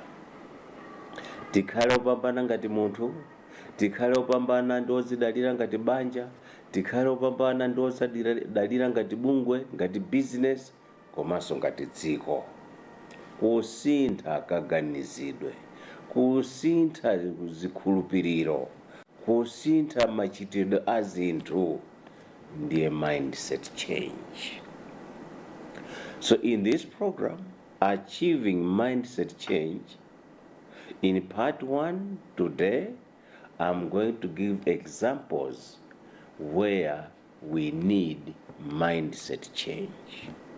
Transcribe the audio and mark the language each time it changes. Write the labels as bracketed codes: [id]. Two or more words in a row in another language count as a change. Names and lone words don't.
[ny] Tikhale opambana ngati munthu, tikhale opambana ndi odzidalira ngati banja, tikhale opambana ndi odzidalira ngati bungwe, ngati business, komanso ngati dziko. Kusintha kaganizidwe, kusintha zikhulupiriro, kusintha machitidwe a zinthu ndiye [en] mindset change. So in this program, achieving mindset change In part 1 today, I'm going to give examples where we need mindset change.